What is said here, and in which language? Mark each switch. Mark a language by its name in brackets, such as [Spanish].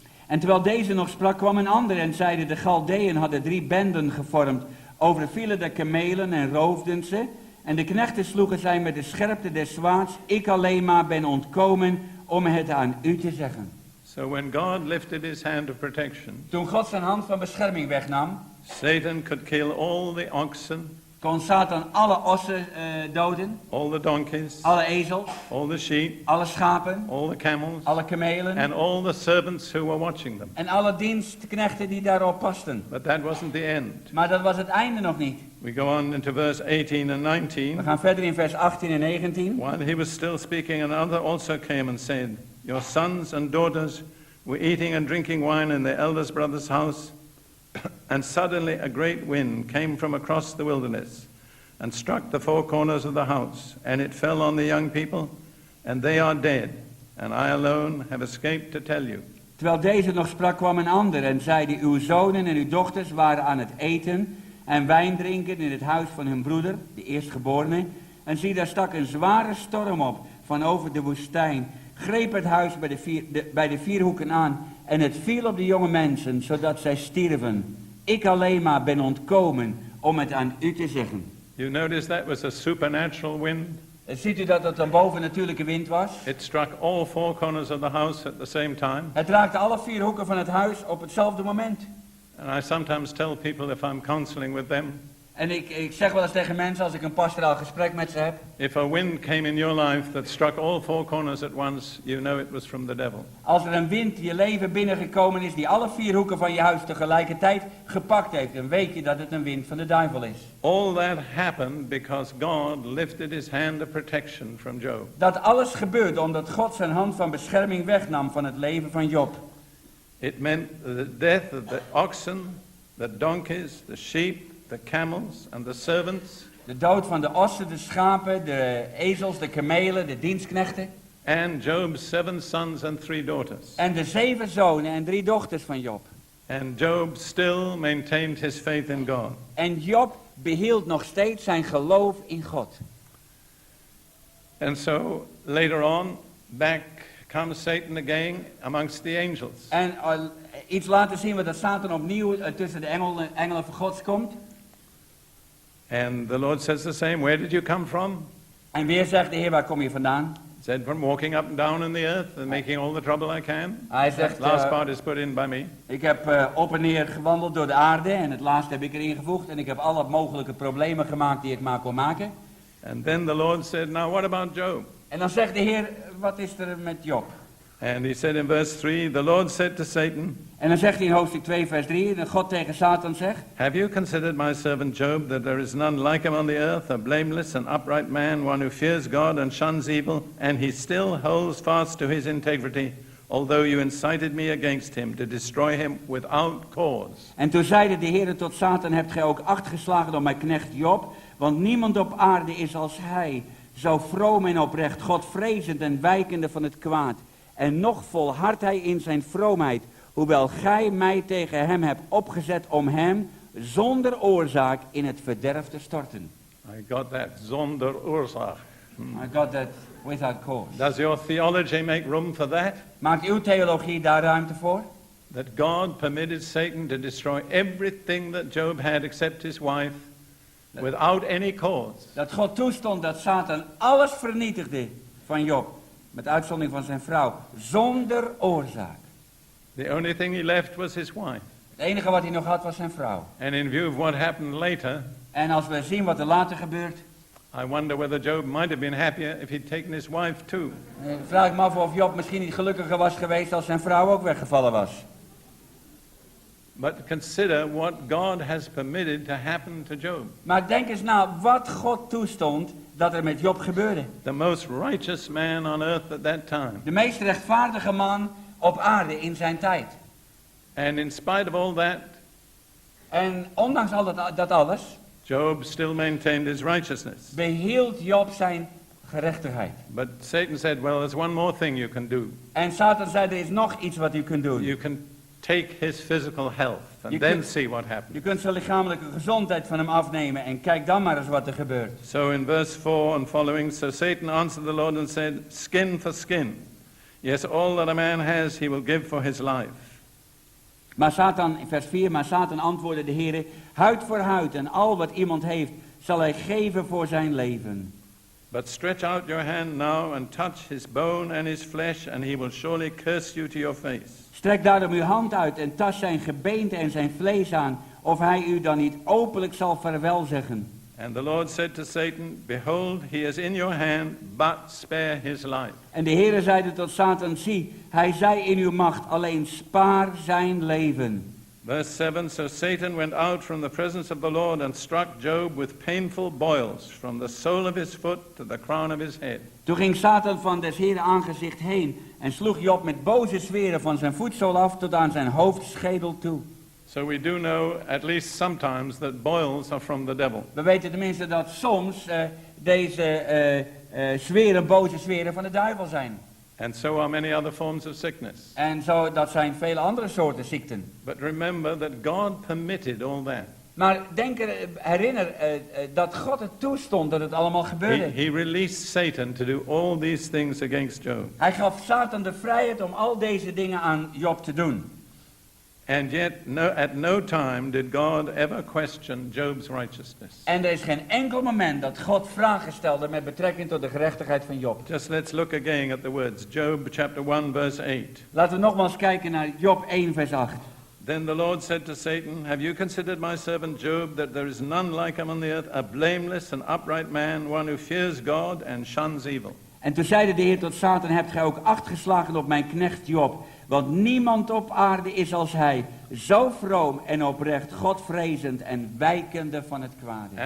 [Dutch] En terwijl deze nog sprak, kwam een ander en zeide, de Chaldeeën hadden 3 benden gevormd, overvielen de kamelen en roofden ze, en de knechten sloegen zij met de scherpte des zwaards, ik alleen maar ben ontkomen om het aan u te zeggen. [English] So when God lifted his hand of protection, [Dutch] Toen God zijn hand van bescherming wegnam, [English] Satan could kill all the oxen, [Dutch] kon Satan alle ossen doden, [English] all the donkeys, [Dutch] alle ezels, [English] all the sheep, [Dutch] alle schapen, [English] all the camels, [Dutch] alle kamelen [English] and all the servants who were watching them. [Dutch] en alle dienstknechten die daarop pasten. [English] But that wasn't the end. [Dutch] Maar dat was het einde nog niet. [English] We go on into verse 18 and [Dutch] We [English] 19. [Dutch] gaan verder in vers 18 en 19. [English] While he was still speaking, another also came and said, your sons and daughters were eating and drinking wine in their eldest brother's house, and suddenly a great wind came from across the wilderness and struck the 4 corners of the house, and it fell on the young people, and they are dead, and I alone have escaped to tell you. [Dutch] Terwijl deze nog sprak, kwam een ander en zeide, uw zonen en uw dochters waren aan het eten en wijn drinken in het huis van hun broeder, de eerstgeborene. En zie, daar stak een zware storm op van over de woestijn, greep het huis bij de 4 hoeken aan en het viel op de jonge mensen, zodat zij stierven. Ik alleen maar ben ontkomen om het aan u te zeggen. [English] You notice that was a supernatural wind. [Dutch] Ziet u dat het een bovennatuurlijke wind was? [English] It struck all 4 corners of the house at the same time. [Dutch] Het raakte alle 4 hoeken van het huis op hetzelfde moment. [English] And I sometimes tell people if I'm counseling with them, [Dutch] En ik zeg wel eens tegen mensen als ik een pastoraal gesprek met ze heb. [English] if a wind came in your life that struck all 4 corners at once, you know it was from the devil. [Dutch] Als er een wind je leven binnengekomen is die alle 4 hoeken van je huis tegelijkertijd gepakt heeft, dan weet je dat het een wind van de duivel is. [English] All that happened because God lifted his hand of protection from Job. [Dutch] Dat alles gebeurde omdat God zijn hand van bescherming wegnam van het leven van Job. [English] It meant the death of the oxen, the donkeys, the sheep, the camels and the servants, [Dutch] De dood van de ossen, de schapen, de ezels, de kamelen, de dienstknechten. [English] and Job's 7 sons and 3 daughters. [Dutch] En de 7 zonen en 3 dochters van Job. [English] And Job still maintained his faith in God. [Dutch] En Job behield nog steeds zijn geloof in God. [English] And so later on, back comes Satan again amongst the angels. [Dutch] En iets later zien we dat Satan opnieuw tussen de engelen van God komt. [English] And the Lord says the same, where did you come from? [Dutch] En weer zegt de Heer, waar kom je vandaan? [English] He said, from walking up and down in the earth and making all the trouble I can. [Dutch] Hij [English] That [Dutch] zegt, [English] last part is put in by me. [Dutch] ik heb op en neer gewandeld door de aarde en het laatste heb ik erin gevoegd. En ik heb alle mogelijke problemen gemaakt die ik maar kon maken. [English] And then the Lord said, now what about Job? [Dutch] En dan zegt de Heer, wat is er met Job? [English] And he said in verse 3, the Lord said to Satan, [Dutch] En dan zegt hij in hoofdstuk 2 vers 3, dat God tegen Satan zegt. [English] have you considered my servant Job, that there is none like him on the earth, a blameless and upright man, one who fears God and shuns evil, and he still holds fast to his integrity, although you incited me against him to destroy him without cause. [Dutch] En toen zeide de Heer tot Satan, hebt gij ook acht geslagen op mijn knecht Job? Want niemand op aarde is als hij, zo vroom en oprecht, Godvrezend en wijkende van het kwaad. En nog volhardt hij in zijn vroomheid, hoewel gij mij tegen hem hebt opgezet om hem zonder oorzaak in het verderf te storten. [English] I got that, [Dutch] zonder oorzaak. [English] I got that without cause. Does your theology make room for that? [Dutch] Maakt uw theologie daar ruimte voor? [English] That God permitted Satan to destroy everything that Job had except his wife without any cause. [Dutch] Dat God toestond dat Satan alles vernietigde van Job, met uitzondering van zijn vrouw, zonder oorzaak. [English] The only thing he left was his wife. [Dutch] Het enige wat hij nog had was zijn vrouw. [English] And in view of what happened later, [Dutch] En als we zien wat er later gebeurt, [English] I wonder whether Job might have been happier if he'd taken his wife too. [Dutch] vraag ik me af of Job misschien niet gelukkiger was geweest als zijn vrouw ook weggevallen was. [English] But consider what God has permitted to happen to Job. [Dutch] Maar denk eens na wat God toestond dat er met Job gebeurde. [English] The most righteous man on earth at that time. [Dutch] De meest rechtvaardige man op aarde in zijn tijd. [English] And in spite of all that, [Dutch] En ondanks al dat alles, [English] Job still maintained his righteousness. [Dutch] behield Job zijn gerechtigheid. [English] But Satan said, well, there's one more thing you can do. [Dutch] En Satan zei, er is nog iets wat u kunt doen. [English] You can take his physical health and You then can- see what happens. [Dutch] Je kunt zijn lichamelijke gezondheid van hem afnemen en kijk dan maar eens wat er gebeurt. [English] So in verse 4 and following, so Satan answered the Lord and said, skin for skin. Yes, all that a man has he will give for his life. [Dutch] Maar Satan, in vers 4, maar Satan antwoordde de Heere, huid voor huid en al wat iemand heeft, zal hij geven voor zijn leven. [English] But stretch out your hand now and touch his bone and his flesh, and he will surely curse you to your face. [Dutch] Strek daarom uw hand uit en tast zijn gebeente en zijn vlees aan, of hij u dan niet openlijk zal vaarwel zeggen. [English] And the Lord said to Satan, behold, he is in your hand, but spare his life. [Dutch] En de Heere zeide tot Satan, zie, hij zij in uw macht, alleen spaar zijn leven. [English] Verse 7, so Satan went out from the presence of the Lord and struck Job with painful boils from the sole of his foot to the crown of his head. [Dutch] Toen ging Satan van des Heeren aangezicht heen en sloeg Job met boze zweren van zijn voetzool af tot aan zijn hoofdschedel toe. [English] So we do know, at least sometimes, that boils are from the devil. [Dutch] We weten tenminste dat soms deze zweren, boze zweren van de duivel zijn. [English] And so are many other forms of sickness. [Dutch] En zo, dat zijn vele andere soorten ziekten. [English] But remember that God permitted all that. [Dutch] Maar herinner dat God het toestond dat het allemaal gebeurde. [English] He released Satan to do all these things against Job. [Dutch] Hij gaf Satan de vrijheid om al deze dingen aan Job te doen. [English] And yet, at no time did God ever question Job's righteousness. [Dutch] En er is geen enkel moment dat God vragen stelde met betrekking tot de gerechtigheid van Job. [English] Just let's look again at the words. Job chapter 1 verse 8. [Dutch] Laten we nogmaals kijken naar Job 1 vers 8. [English] Then the Lord said to Satan, have you considered my servant Job, that there is none like him on the earth, a blameless and upright man, one who fears God and shuns evil? [Dutch] En toen zeide de Heer tot Satan, hebt gij ook acht geslagen op mijn knecht Job? Want niemand op aarde is als hij, zo vroom en oprecht, Godvrezend en wijkende van het kwade.